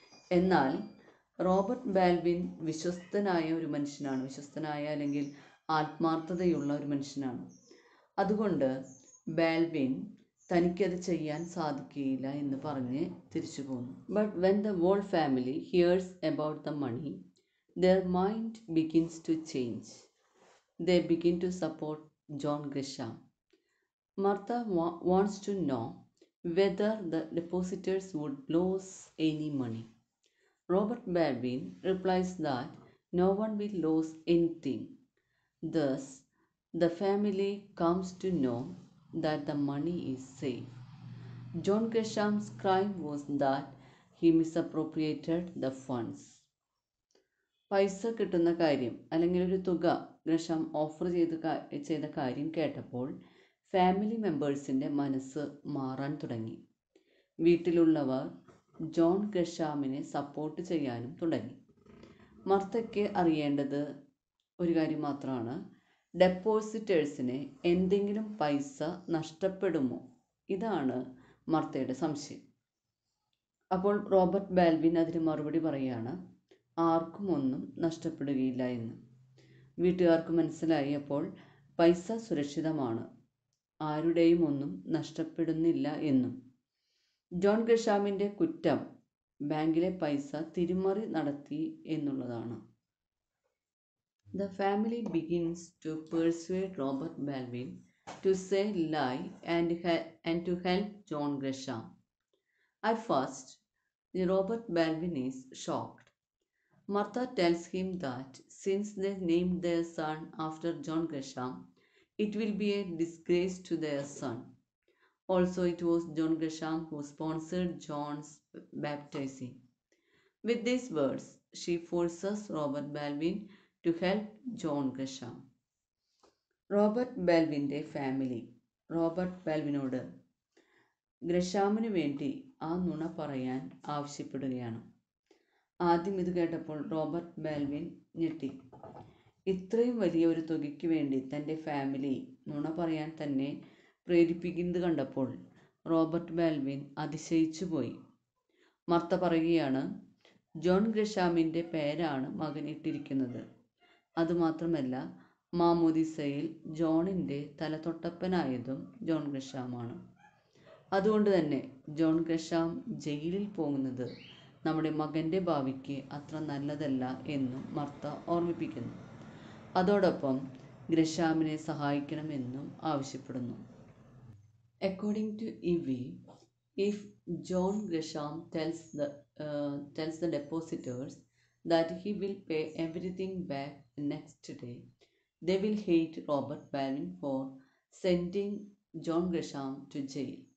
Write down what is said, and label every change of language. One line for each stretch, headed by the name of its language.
Malayalam: എന്നാൽ Robert Balvin വിശ്വസ്തനായ അല്ലെങ്കിൽ ആത്മാർത്ഥതയുള്ള ഒരു മനുഷ്യനാണ്. അതുകൊണ്ട് ബാൽവിൻ തനിക്കത് ചെയ്യാൻ സാധിക്കുകയില്ല എന്ന് പറഞ്ഞ് തിരിച്ചു പോന്നു.
English: But when the whole family hears about the money, their mind begins to change. They begin to support John Grisham. Martha wants to know whether the depositors would lose any money. Robert Balvin replies that no one will lose anything. Thus, the family comes to know that the money is safe. John Grisham's crime was that he misappropriated the funds.
Malayalam: പൈസ കിട്ടുന്ന കാര്യം അല്ലെങ്കിൽ ഒരു തുക Gresham offer ചെയ്ത കാര്യം കേട്ടപ്പോൾ family മെമ്പേഴ്സിൻ്റെ മനസ്സ് മാറാൻ തുടങ്ങി. വീട്ടിലുള്ളവർ ജോൺ ഗ്രഷാമിനെ സപ്പോർട്ട് ചെയ്യാനും തുടങ്ങി. മർത്തയ്ക്ക് അറിയേണ്ടത് ഒരു കാര്യം മാത്രമാണ്, ഡെപ്പോസിറ്റേഴ്സിന് എന്തെങ്കിലും പൈസ നഷ്ടപ്പെടുമോ? ഇതാണ് മർത്തയുടെ സംശയം. അപ്പോൾ റോബർട്ട് ബാൽവിൻ അതിന് മറുപടി പറയുകയാണ്, ആർക്കും ഒന്നും നഷ്ടപ്പെടുകയില്ല എന്ന്. വീട്ടുകാർക്ക് മനസ്സിലായി. അപ്പോൾ പൈസ സുരക്ഷിതമാണ്, ആരുടെയും ഒന്നും നഷ്ടപ്പെടുന്നില്ല എന്നും. ജോൺ ഗ്രഷാമിൻ്റെ കുറ്റം ബാങ്കിലെ പൈസ തിരിമറി നടത്തി എന്നുള്ളതാണ്.
English: The family begins to persuade Robert Balvin to say lie and to help John Grisham. At first, Robert Balvin is shocked. Martha tells him that since they named their son after John Grisham, it will be a disgrace to their son. Also, it was John Grisham who sponsored John's baptizing. With these words, she forces Robert Balvin to help John Grisham.
Malayalam: Robert ബാൽവിൻ്റെ family Robert ബാൽവിനോട് ഗ്രഷാമിന് വേണ്ടി ആ നുണ പറയാൻ ആവശ്യപ്പെടുകയാണ്. ആദ്യം ഇത് കേട്ടപ്പോൾ Robert Balvin ഞെട്ടി. ഇത്രയും വലിയ ഒരു തുകയ്ക്ക് വേണ്ടി തൻ്റെ ഫാമിലി നുണ പറയാൻ തന്നെ പ്രേരിപ്പിക്കുന്നത് കണ്ടപ്പോൾ റോബർട്ട് ബാൽവിൻ അതിശയിച്ചു പോയി. മർത്ത പറയുകയാണ്, ജോൺ ഗ്രഷാമിൻ്റെ പേരാണ് മകൻ ഇട്ടിരിക്കുന്നത്. അതുമാത്രമല്ല, മാമോദിസയിൽ ജോണിൻ്റെ തലതൊട്ടപ്പനായതും ജോൺ ഗ്രഷാമാണ്. അതുകൊണ്ട് തന്നെ ജോൺ ഗ്രഷാം ജയിലിൽ പോകുന്നത് നമ്മുടെ മകൻ്റെ ഭാവിക്ക് അത്ര നല്ലതല്ല എന്നും മർത്ത ഓർമ്മിപ്പിക്കുന്നു. അതോടൊപ്പം ഗ്രഷാമിനെ സഹായിക്കണമെന്നും ആവശ്യപ്പെടുന്നു.
English: According to Evie, if John Gresham tells the depositors that he will pay everything back next day, they will hate Robert Balvin for sending John Gresham to jail.